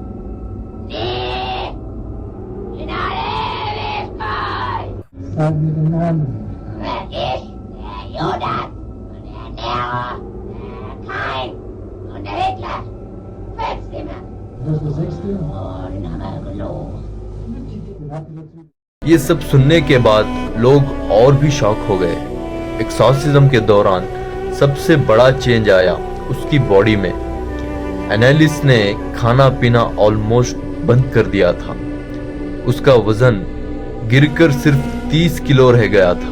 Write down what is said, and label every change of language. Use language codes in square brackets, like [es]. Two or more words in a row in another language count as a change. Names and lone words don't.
[de] Nee, in alle Ewigkeit. Sag mir den Namen. Ich, der Judas und der Nero, der Kain und der Hitler. Fünfte Mal. Das ist der 6. Oh, den haben wir gelogen. Den habt ihr dazu. [hi] ये सब सुनने के बाद लोग और भी शॉक हो गए। एक्सॉर्सिज्म के दौरान सबसे बड़ा चेंज आया उसकी बॉडी में। एनालिस ने खाना पीना ऑलमोस्ट बंद कर दिया था। उसका वजन गिरकर सिर्फ 30 किलो रह गया था।